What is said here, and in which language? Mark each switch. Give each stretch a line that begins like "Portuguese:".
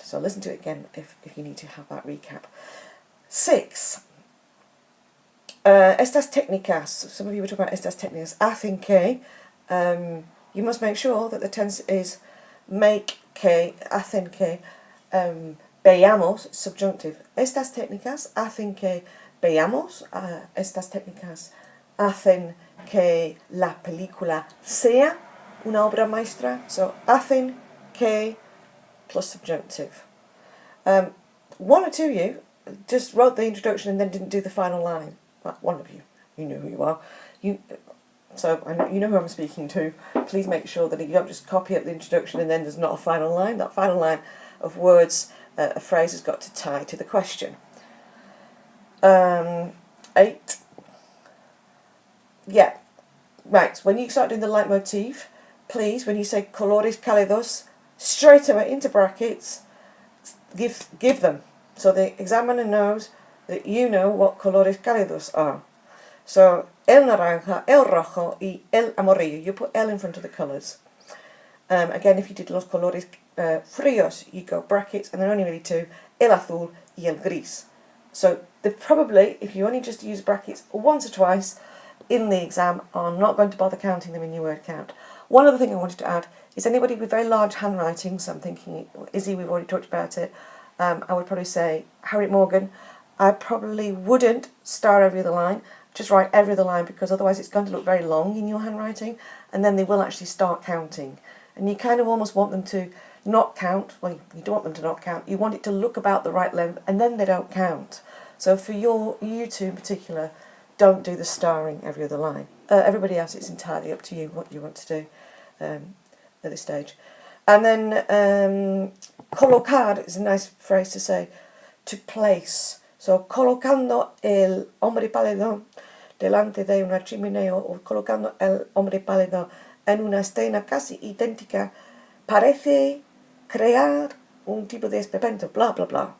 English: So listen to it again if you need to have that recap. 6.
Spanish: Estas técnicas.
English: Some of you were talking about
Spanish: estas técnicas. Hacen que.
English: You must make sure that the tense is make que,
Spanish: hacen que, veamos,
English: subjunctive.
Spanish: Estas técnicas hacen que veamos, estas técnicas hacen que la película sea una obra maestra.
English: So,
Spanish: hacen que
English: plus subjunctive. One or two of you just wrote the introduction and then didn't do the final line. Well, one of you. You know who you are. So I know, you know who I'm speaking to. Please make sure that you don't just copy up the introduction and then there's not a final line. That final line of words, a phrase has got to tie to the question. 8. Yeah, right. When you start doing the leitmotif, please, when you say
Spanish: colores cálidos,
English: straight away into brackets, give them. So the examiner knows that you know what
Spanish: colores cálidos
English: are.
Spanish: So, el naranja, el rojo, y el amarillo.
English: You put el in front of the colours. Again, if you did
Spanish: los colores fríos,
English: you go brackets, and there are only really two,
Spanish: el azul y el gris.
English: So, they probably, if you only just use brackets once or twice in the exam, are not going to bother counting them in your word count. One other thing I wanted to add is anybody with very large handwriting, so I'm thinking, Izzy, we've already talked about it, I would probably say Harriet Morgan. I probably wouldn't star every other line. Just write every other line, because otherwise it's going to look very long in your handwriting, and then they will actually start counting. And you kind of almost want them to not count. Well, you don't want them to not count. You want it to look about the right length, and then they don't count. So for you two in particular, don't do the starring every other line. Everybody else, it's entirely up to you what you want to do at this stage. And then colocar is a nice phrase to say, to place.
Spanish: So colocando el hombre pálido delante de una chimenea, o colocando el hombre pálido en una escena casi idéntica, parece crear un tipo de esperpento, blah, blah, blah.